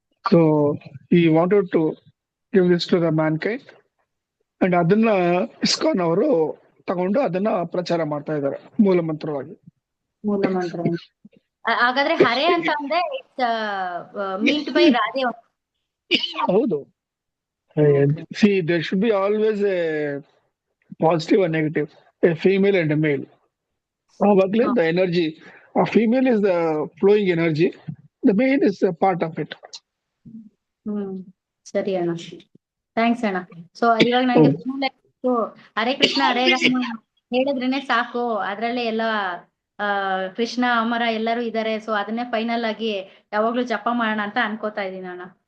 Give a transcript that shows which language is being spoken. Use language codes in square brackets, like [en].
[kn] So [en] he wanted to give this to the mankind, and [kn] ಅದನ್ನ ISKCON ಅವರು ತಗೊಂಡು ಅದನ್ನ ಪ್ರಚಾರ ಮಾಡ್ತಾ ಇದ್ದಾರೆ ಮೂಲ ಮಂತ್ರವಾಗಿ. ಮೂಲ ಮಂತ್ರ ಹಾಗಾದ್ರೆ ಹರೇ ಅಂತ ಅಂದ್ರೆ [en] meant by [kn] ರಾಧೆ. ಹೌದು. [en] See, there should be always a positive and negative, a female and a male. Awagle the energy, a female is the flowing energy, the male is a part of it. [kn] ಸರಿ ಅಣ್ಣ, thanks ಅಣ್ಣ. So ಇವಾಗ ನನಗೆ ಹರೇ ಕೃಷ್ಣ ಹರೇ ರಾಮ ಹೇಳಿದ್ರೇನೆ ಸಾಕು, ಅದ್ರಲ್ಲೇ ಎಲ್ಲ ಕೃಷ್ಣ ಅಮರ ಎಲ್ಲರೂ ಇದಾರೆ. ಸೊ ಅದನ್ನೇ ಫೈನಲ್ ಆಗಿ ಯಾವಾಗ್ಲೂ ಜಪ ಮಾಡೋಣ ಅಂತ ಅನ್ಕೋತಾ ಇದೀನಿ ಅಣ್ಣ.